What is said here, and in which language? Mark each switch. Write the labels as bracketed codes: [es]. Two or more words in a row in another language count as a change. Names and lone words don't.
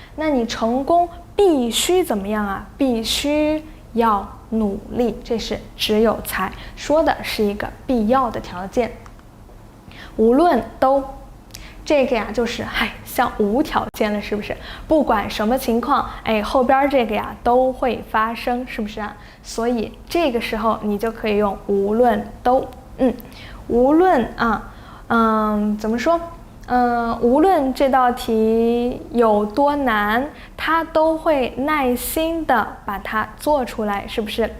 [zh] 那你成功必須怎麼樣啊？必須要努力，這是只有才，說的是一個必要的條件。無論都，這個呀就是像無條件了，是不是？不管什麼情況，後邊這個呀都會發生，是不是啊？所以這個時候你就可以用無論都，無論啊，怎麼說？無論這道題有多難，他都會耐心的把它做出來，是不是？